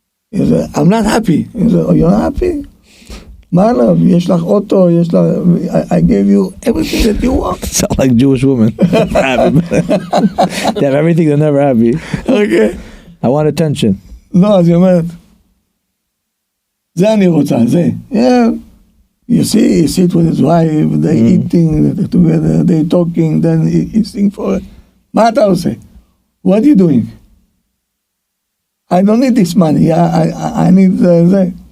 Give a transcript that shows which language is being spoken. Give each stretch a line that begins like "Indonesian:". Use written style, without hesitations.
English: He said, I'm not happy. He said, oh, you're not happy?
Hebrew: מה עליו? יש לך אוטו, יש לך...
English: I gave you everything that you want. Sound like Jewish women. They have everything, they're never happy. Okay. I want attention.
Hebrew: לא, אז היא אומרת, זה אני רוצה, זה.
English: Yeah. You see, he sit with his wife, they eating together, they talking, then he sing for it.
Hebrew: מה אתה עושה?
English: What are you doing? I don't need this money, I need זה.